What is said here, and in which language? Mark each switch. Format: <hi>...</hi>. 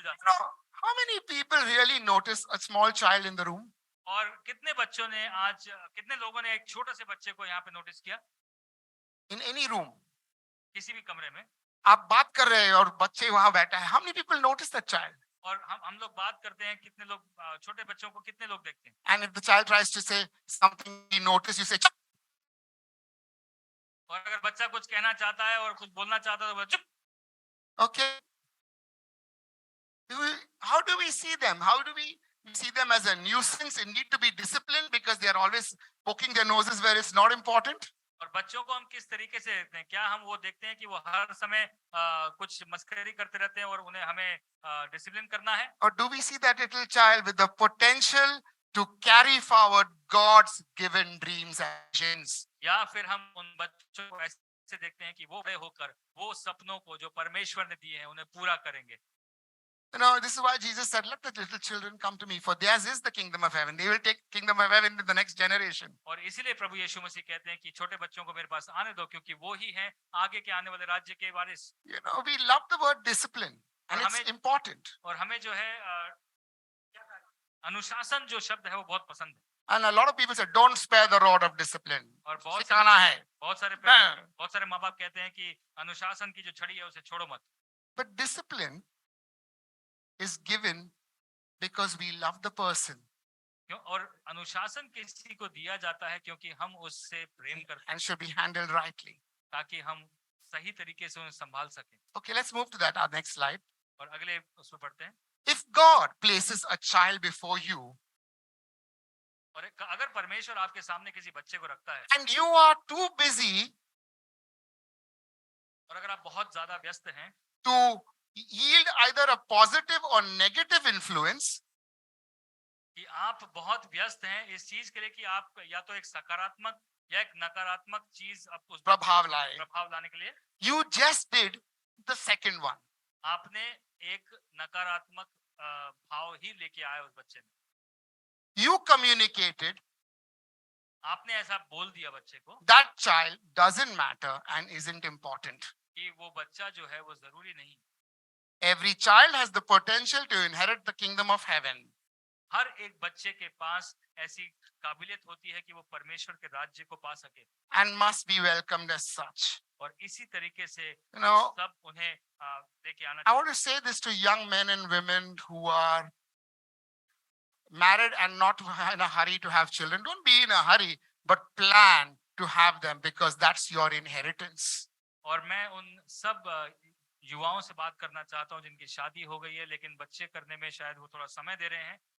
<en>You</en> <hi>जाते हैं।</hi> <en>know, how many people really notice a small child in the room?</en> <hi>और कितने बच्चों ने आज, कितने लोगों ने एक छोटे से बच्चे को यहाँ पे नोटिस किया?</hi> <en>In any room.</en> <hi>किसी भी कमरे में, आप बात कर रहे हैं और बच्चे वहां बैठा है.</hi> <en>How many people notice that child?</en> <hi>और हम लोग बात करते हैं, कितने लोग छोटे बच्चों को कितने लोग देखते हैं?</hi> <en>And if the child tries to say something you notice, you say, "Chup."</en> <hi>और अगर बच्चा कुछ कहना चाहता है और कुछ बोलना चाहता है तो बोले, चुप।</hi> <en>Okay. How do we see them? How do we see them as a nuisance and need to be disciplined because they are always poking their noses where it's not important?</en> <hi>और बच्चों को हम किस तरीके से देखते हैं? क्या हम वो देखते हैं कि वो हर समय कुछ मस्करी करते रहते हैं और उन्हें हमें डिसिप्लिन करना है?</hi> <en>Or do we see that little child with the potential to carry forward God's given dreams and visions?</en> <hi>या फिर हम उन बच्चों को ऐसे देखते हैं कि वो बड़े होकर वो सपनों को जो परमेश्वर ने दिए हैं उन्हें पूरा करेंगे?</hi> <en>You know, this is why Jesus said, let the little children come to me, for theirs is the kingdom of heaven. They will take kingdom of heaven to the next generation.</en> <hi>और इसीलिए प्रभु यीशु मसीह कहते हैं कि छोटे बच्चों को मेरे पास आने दो, क्योंकि वो ही हैं आगे के आने वाले राज्य के वारिस।</hi> <en>You know, we love the word discipline, and</en> <hi>और</hi> <en>it's</en> <hi>हमें-</hi> <en>important.</en> <hi>और हमें जो है अनुशासन जो शब्द है वो बहुत पसंद है।</hi> <en>And a lot of people say, don't spare the rod of discipline.</en> <hi>और बहुत सिखाना है. सारे माँ बाप कहते हैं कि अनुशासन की जो छड़ी है उसे छोड़ो मत।</hi> <en>But discipline is given because we love the person</en> <hi>क्यों? और अनुशासन किसी को दिया जाता है क्योंकि हम उससे प्रेम करते हैं,</hi> <en>and should be handled rightly.</en> <hi>ताकि हम सही तरीके से उन्हें संभाल सकें।</hi> <en>Okay, let's move to that. Our next slide.</en> <hi>और अगले उसमें पढ़ते हैं,</hi> <en>If God places a child before you</en> <hi>और अगर परमेश्वर आपके सामने किसी बच्चे को रखता है</hi> <en>and you are too busy</en> <hi>और अगर आप बहुत ज्यादा व्यस्त हैं</hi> <en>to yield either a positive or negative influence,</en> <hi>कि आप बहुत व्यस्त हैं इस चीज के लिए कि आप या तो एक सकारात्मक या एक नकारात्मक चीज आप उस प्रभाव लाए. प्रभाव लाने के लिए</hi> <en>You just did the second one.</en> <hi>आपने एक नकारात्मक भाव ही लेके आए उस बच्चे में,</hi> <en>You communicated</en> <hi>आपने ऐसा बोल दिया बच्चे को</hi> <en>that child doesn't matter and isn't important.</en> <hi>कि वो बच्चा जो है वो जरूरी नहीं।</hi> <en>Every child has the potential to inherit the kingdom of heaven.</en> <hi>हर एक बच्चे के पास ऐसी काबिलियत होती है कि वो परमेश्वर के राज्य को पा सके</hi> <en>And must be welcomed as such.</en> <hi>और इसी तरीके से</hi> <en>You know,</en> <hi>सब उन्हें लेके आना</hi> <en>I</en> <hi>चाहिए।</hi> <en>want to say this to young men and women who are married and not in a hurry to have children. Don't be in a hurry, but plan to have them because that's your inheritance.</en> <hi>और मैं उन सब युवाओं से बात करना चाहता हूँ जिनकी शादी हो गई है लेकिन बच्चे करने में शायद वो थोड़ा समय दे रहे हैं।</hi>